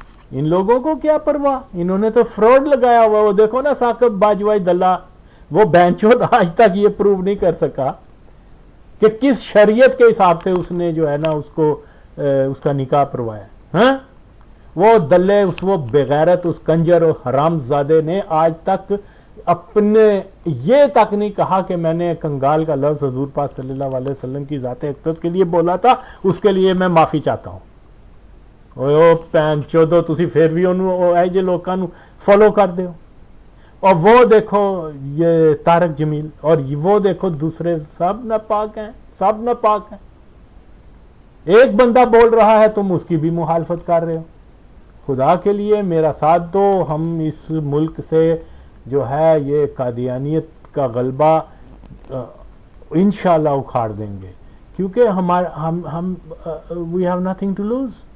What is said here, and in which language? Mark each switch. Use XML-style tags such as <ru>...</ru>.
<ur>ان لوگوں کو کیا پرواہ, انہوں نے تو فراڈ لگایا ہوا. وہ دیکھو نا ثاقب باجوئی دلہ, وہ بینچود آج تک یہ پروو نہیں کر سکا کہ کس شریعت کے حساب سے اس نے جو ہے نا اس کا نکاح پروایا. ہاں, وہ دلے, وہ بغیرت, اس کنجر اور حرام زادے نے آج تک اپنے یہ تک نہیں کہا کہ میں نے کنگال کا لفظ حضور پاک صلی اللہ علیہ وسلم کی ذات اقدس کے لیے بولا تھا, اس کے لیے میں معافی چاہتا ہوں.</ur> <pa>او پین چودو, تسی پھر بھی انہوں اے جے لوکاں نو فالو کر دیو.</pa> <ur>اور وہ دیکھو یہ طارق جمیل, اور وہ دیکھو دوسرے, سب ناپاک ہیں, سب ناپاک ہیں. ایک بندہ بول رہا ہے تم اس کی بھی مخالفت کر رہے ہو. خدا کے لیے میرا ساتھ دو, ہم اس ملک سے جو ہے یہ قادیانیت کا غلبہ انشاءاللہ اکھاڑ دیں گے, کیونکہ ہم</ur> <en>We have nothing to lose.</en>